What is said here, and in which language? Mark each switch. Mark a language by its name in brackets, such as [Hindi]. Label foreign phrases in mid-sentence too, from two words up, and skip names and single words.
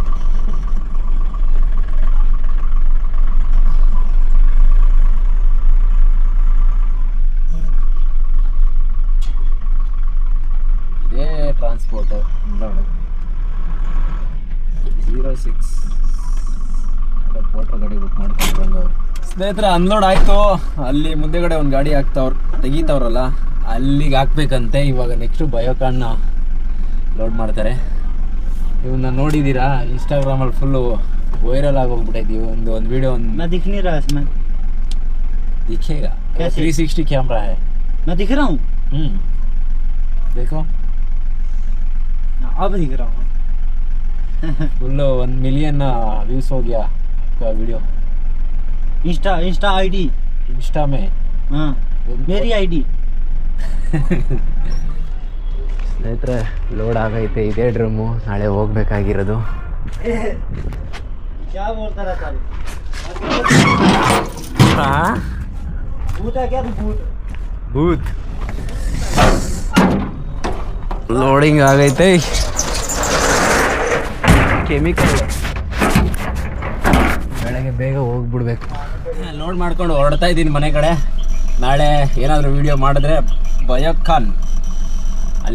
[Kannada] ಇದೇ ಟ್ರಾನ್ಸ್ಪೋರ್ಟು ಅನ್ಲೋಡು 06 ಫೋಟೋ ಗಾಡಿ ಬುಕ್ ಮಾಡ್ಕೊಂಡು. ಸ್ನೇಹಿತರೆ, ಅನ್ಲೋಡ್ ಆಯಿತು. ಅಲ್ಲಿ ಮುಂದೆಗಡೆ ಒಂದು ಗಾಡಿ ತೆಗೀತಾವ್ರಲ್ಲ ಅಲ್ಲಿಗೆ ಹಾಕ್ಬೇಕಂತೆ. ಇವಾಗ ನೆಕ್ಸ್ಟು ಬಯೋಕಾನ್ನ ಲೋಡ್ ಮಾಡ್ತಾರೆ. ಇವನ್ನ ನೋಡಿದ್ದೀರಾ, ಇನ್ಸ್ಟಾಗ್ರಾಮಲ್ಲಿ ಫುಲ್ಲು ವೈರಲ್ ಆಗೋಗ್ಬಿಟ್ಟೈತಿ. ಒಂದು ವೀಡಿಯೋ [Hindi] मैं दिख नहीं रहा इसमें। दिखेगा, कैसे? 360 कैमरा है। मैं दिख रहा हूँ, देखो अब दिख रहा हूँ। [English] full 1 million views [Hindi] हो गया का वीडियो [English] Insta ID [Hindi] इंस्टा में। हाँ, मेरी आईडी। [Kannada] ಸ್ನೇಹಿತರೆ, ಲೋಡ್ ಆಗೈತೆ, ಇದೇ ಡ್ರಮ್ಮು ನಾಳೆ ಹೋಗ್ಬೇಕಾಗಿರೋದು. [Hindi] क्या बोलता रहता है? भूत है क्या? भूत [Kannada] ಭೂತ್ ಲೋಡಿಂಗ್ ಆಗೈತೆ. ಕೆಮಿಕಲ್ ಬೆಳಗ್ಗೆ ಬೇಗ ಹೋಗ್ಬಿಡ್ಬೇಕು. ಲೋಡ್ ಮಾಡ್ಕೊಂಡು ಹೊರಡ್ತಾ ಇದ್ದೀನಿ ಮನೆ ಕಡೆ. ನಾಳೆ ಏನಾದರೂ ವಿಡಿಯೋ ಮಾಡಿದ್ರೆ ಬಯೋಕಾನ್ ಅಲ್ಲಿ ಸಿಗೋಣ.